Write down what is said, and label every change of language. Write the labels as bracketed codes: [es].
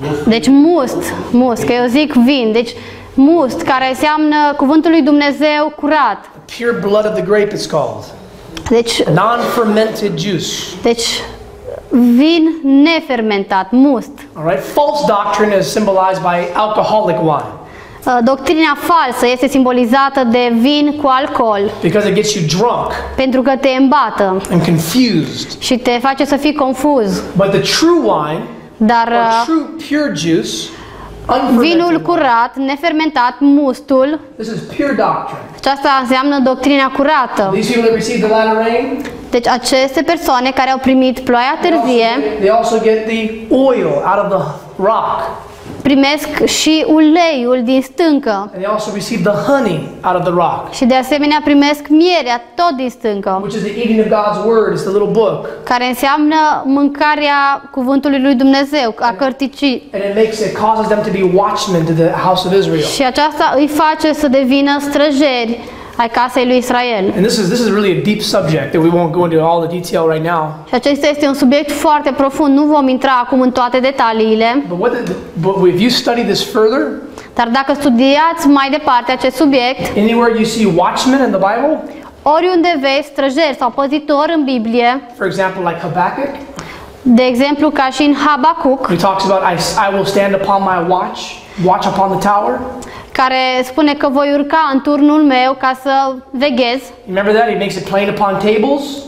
[ro] Deci must, că eu zic vin, deci must, care înseamnă cuvântul lui Dumnezeu curat. [en] Pure blood of the grape it's called. [ro] Deci, [en] Non-fermented juice. [ro] deci vin nefermentat, must. [en] All right. False doctrine is symbolized by alcoholic wine [ro] Doctrina falsă este simbolizată de vin cu alcool, [en] because it gets you drunk [ro] pentru că te îmbată [en] and confused. [ro] și te face să fii confuz. [en] But the true wine [ro] Dar [en] or true pure juice, [ro] vinul [en] unfermented wine, [ro] curat, nefermentat, mustul, [en] this is pure doctrine. [ro] aceasta înseamnă doctrina curată. [en] These people that receive the latter rain, [ro] Deci aceste persoane care au primit ploaia târzie [en] they also get the oil out of the rock. [ro] primesc și uleiul din stâncă [en] And they also receive the honey out of the rock, [ro] și de asemenea primesc mierea tot din stâncă, [en] which is the eating of God's word. It's the little book. [ro] care înseamnă mâncarea cuvântului lui Dumnezeu, a cărticii. [en] And it causes them to be watchmen to the house of Israel. [ro] Și aceasta îi face să devină străjeri ai casei lui Israel. [en] And this is really a deep subject that we won't go into all the detail right now. [ro] Și acesta este un subiect foarte profund, nu vom intra acum în toate detaliile, [en] But if you study this further, [ro] dar dacă studiați mai departe acest subiect, [en] anywhere you see watchmen in the Bible, [ro] oriunde vezi străjeri sau păzitori în Biblie, [en] for example, like Habakkuk, [ro] de exemplu ca și în Habacuc, [en] he talks about I will stand upon my watch upon the tower. [ro] care spune că voi urca în turnul meu ca să veghez, [en] Remember that? He makes it plain upon tables.